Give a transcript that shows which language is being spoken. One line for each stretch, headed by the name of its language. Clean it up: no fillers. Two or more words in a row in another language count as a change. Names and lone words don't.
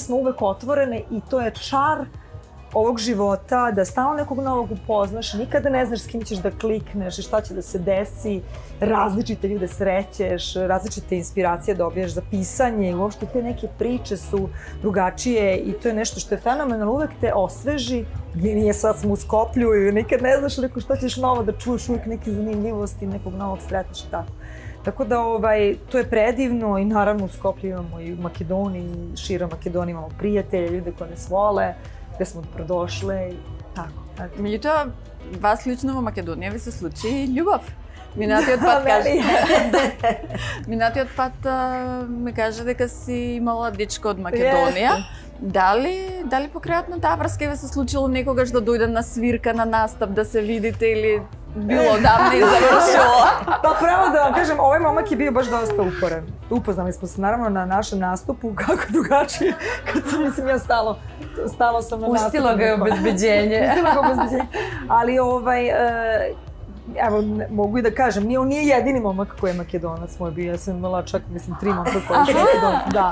Serbian: smo uvek otvorene i to je čar ovog života, da stalno nekog novog upoznaš, nikada ne znaš s kim ćeš da klikneš i šta će da se desi, različite ljude srećeš, različite inspiracije dobiješ za pisanje i uopšte te neke priče su drugačije i to je nešto što je fenomenalno, uvek te osveži, nije sad smo u Skoplju i nikad ne znaš šta ćeš novo da čuješ, uvek neke zanimljivosti, nekog novog sretneš i tako. Tako da to je predivno i naravno u Skoplju imamo i u Makedoniji, širom Makedonije imamo prijatelje, ljude koje nas vole, gde smo prodošle i tako.
Macedonian: Меѓутоа, вас лично во Македонија ви се случи љубов. Минатиот пат ми каже дека си имала дечко од Македонија. Дали покрајот на таа врска ви се случило некогаш да дојде на свирка, на настап, да се видите или
Serbian: bilo davno i završilo? Pa pravo da vam kažem, ovaj momak je bio baš dosta uporan. Upoznali smo se naravno na našem nastupu, kako drugačije, kad sam, mislim, ja stalo sam na nastupu. Pustilo ga je obezbeđenje. Ali evo, mogu i da kažem, on nije jedini momak koji je Makedonac moj bio, ja sam imala čak, mislim, 3 momka koji su Makedonac, da.